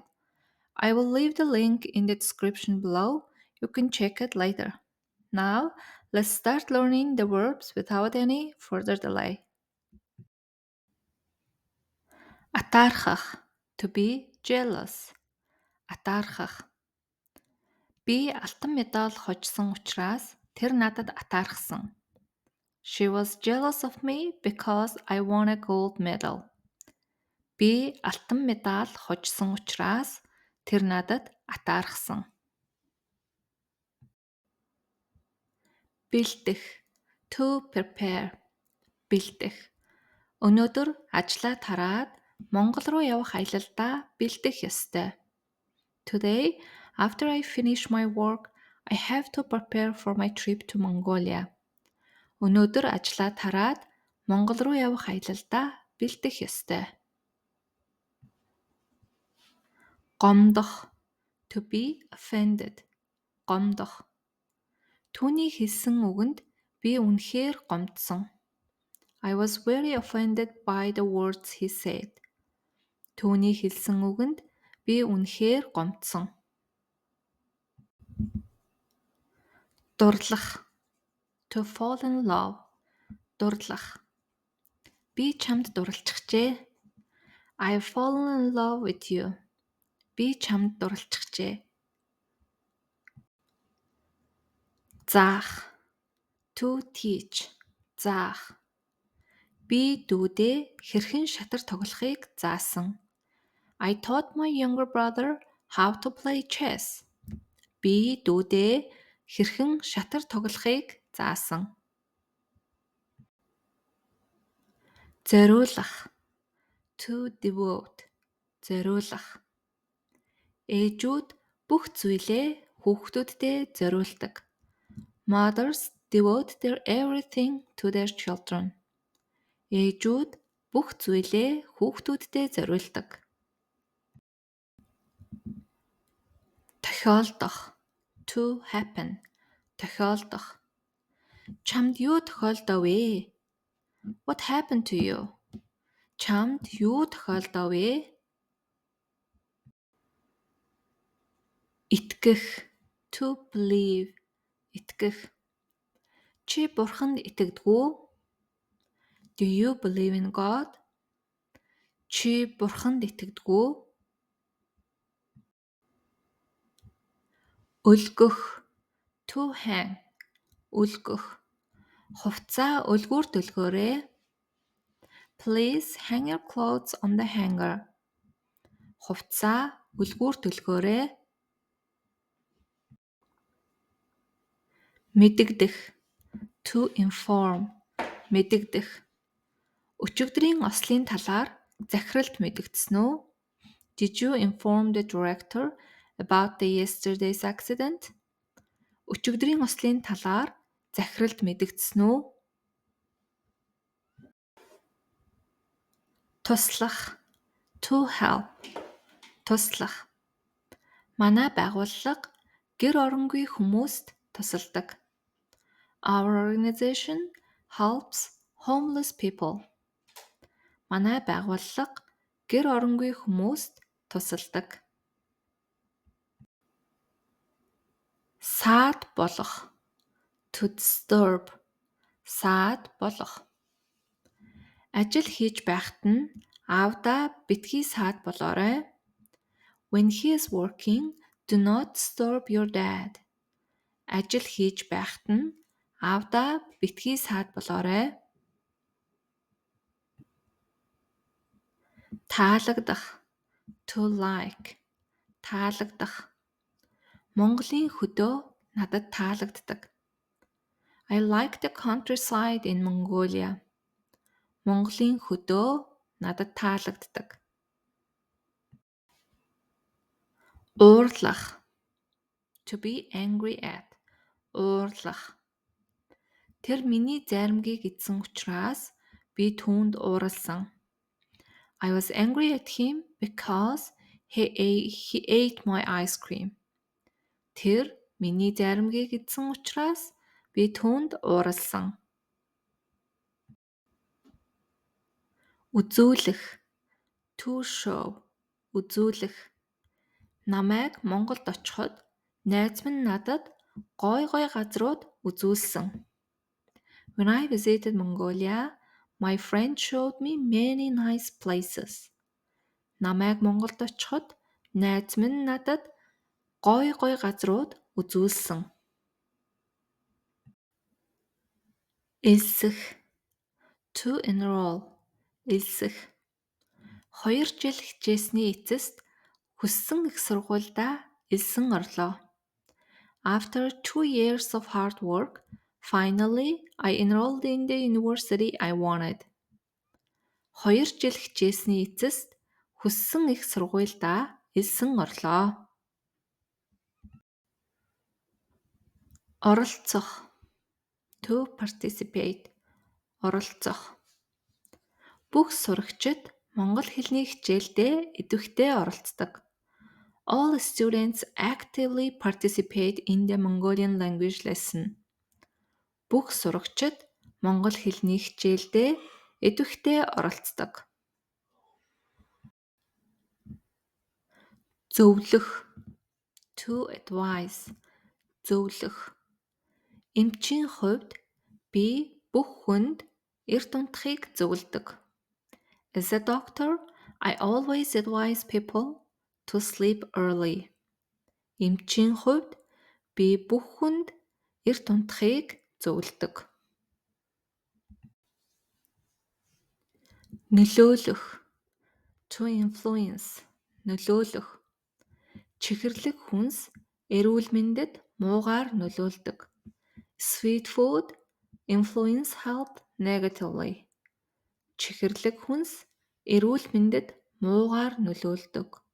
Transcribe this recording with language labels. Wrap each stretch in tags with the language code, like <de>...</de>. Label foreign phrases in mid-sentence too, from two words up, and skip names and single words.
<en>I will leave the link in the description below. You can check it later. Now, let's start learning the verbs without any further delay. Атаархах, to be jealous.</en> <mn>Атаархах. Би алтан медаль хожсон учраас тэр надад атаархсан.</mn> <en>She was jealous of me because I won a gold medal.</en> <mn>Би алтан медаль хожсон учраас тэр надад атаархсан. Бэлдэх,</mn> <en>to prepare.</en> <mn>Бэлдэх. Өнөөдөр ажлаа тараад Монгол руу явах аялалдаа бэлдэх ёстой.</mn> <en>Today, after I finish my work, I have to prepare for my trip to Mongolia.</en> <mn>Өнөөдөр ажлаа тараад Монгол руу явах аялалдаа бэлдэх ёстой. Гомдох,</mn> <en>to be offended.</en> <mn>Гомдох. Түүний хэлсэн үгэнд би үнэхээр гомдсон.</mn> <en>I was very offended by the words he said.</en> <mn>Түүний хэлсэн үгэнд би үнэхээр гомдсон. Дурлах,</mn> <en>to fall in love.</en> <mn>Дурлах. Би чамд дурлчихжээ.</mn> <en>I have fallen in love with you.</en> <mn>Би чамд дурлчихжээ. Заах,</mn> <en>to teach.</en> <mn>Заах. Би дүүдээ хэрхэн шатар тоглохыг заасан.</mn> <en>I taught my younger brother how to play chess.</en> <mn>Би дүүдээ хэрхэн шатар тоглохыг заасан. Зориулах,</mn> <en>to devote.</en> <mn>Зориулах. Ээжүүд бүх зүйлээ хүүхдүүддээ зориулдаг.</mn> <en>Mothers devote their everything to their children.</en> <mn>Ээжүүд бүх зүйлээ хүүхдүүддээ зориулдаг. Тохиолдох,</mn> <en>to happen.</en> <mn>Тохиолдох. Чамд юу тохиолдов вэ?</mn> <en>What happened to you?</en> <mn>Чамд юу тохиолдов вэ? Итгэх,</mn> <en>to believe.</en> <mn>Итгэх. Чи бурханд итгэдэг үү?</mn> <en>Do you believe in God?</en> <mn>Чи бурханд итгэдэг үү?</mn> <en>Өлгөх, to hang.</en> <mn>Өлгөх. Хувцаа өлгүүр төлгөөрэй.</mn> <en>Please hang your clothes on the hanger.</en> <mn>Хувцаа өлгүүр төлгөөрэй. Мэдэгдэх,</mn> <en>to inform.</en> <mn>Мэдэгдэх. Өчигдрийн ослын талаар захиралд мэдэгдсэн үү?</mn> <en>Did you inform the director about the yesterday's accident?</en> <mn>Өчигдрийн ослын талаар захиралд мэдэгдсэн үү? Туслах,</mn> <en>to help.</en> <mn>Туслах. Манай байгууллага гэр оронгүй хүмүүст тусалдаг.</mn> <en>Our organization helps homeless people.</en> <mn>Манай байгууллага гэр оронгүй хүмүүст тусалдаг. Саад болох,</mn> <en>to disturb.</en> <mn>Саад болох. Ажил хийж байхад нь аавдаа битгий саад болоорой.</mn> <en>When he is working, do not disturb your dad.</en> <mn>Ажил хийж байхад нь аавдаа битгий саад болоорой. Таалагдах,</mn> <en>to like.</en> <mn>Таалагдах. Монголын хөдөө надад таалагддаг.</mn> <en>I like the countryside in Mongolia.</en> <mn>Монголын хөдөө надад таалагддаг. Уурлах,</mn> <en>to be angry at.</en> <mn>уурлах. Тэр миний заримгийг эзэн учраас би түүнд ууралсан.</mn> <en>I was angry at him because he ate my ice cream.</en> <mn>Тэр миний заримгийг эзэн учраас би түүнд ууралсан. Үзүүлэх.</mn> <en>To show.</en> <mn>Үзүүлэх. Намайг Монголд очиход найз минь надад гой газрууд үзүүлсэн.</mn> <en>When I visited Mongolia, my friend showed me many nice places.</en> <mn>Намайг Монголд очиход найз минь надад гой газрууд үзүүлсэн. Элсэх.</mn> <en>To enroll.</en> <mn>Элсэх. 2 жил хичээсний эцэст хүссэн их сургуульдаа элсэн орлоо.</mn> <en>After 2 years of hard work, finally I enrolled in the university I wanted.</en> <mn>2 жил хичээсний эцэст хүссэн их сургуульдаа элсэн орлоо. Оролцох.</mn> <en>To participate.</en> <mn>Оролцох. Бүх сурагчид монгол хэлний хичээлдээ идэвхтэй оролцдог.</mn> <en>All students actively participate in the Mongolian language lesson.</en> <mn>Бүх сурагчид монгол хэлний хичээлдээ идэвхтэй оролцдог. Зөвлөх.</mn> <en>To advise.</en> <mn>Зөвлөх. Эмчийн хувьд би бүх хүнд эрт унтахыг зөвлөдөг.</mn> <en>As a doctor, I always advise people to sleep early.</en> <mn>Эмчийн хувьд би бүх хүнд эрт унтахыг зөвлөдөг. Нөлөөлөх.</mn> <en>To influence.</en> <mn>Нөлөөлөх. Чихэрлэг хүнс эрүүл мэндэд муугаар нөлөөлдөг.</mn> <en>Sweet food influence health negatively.</en> <mn>Чихэрлэг хүнс эрүүл мэндэд муугаар нөлөөлдөг.</mn>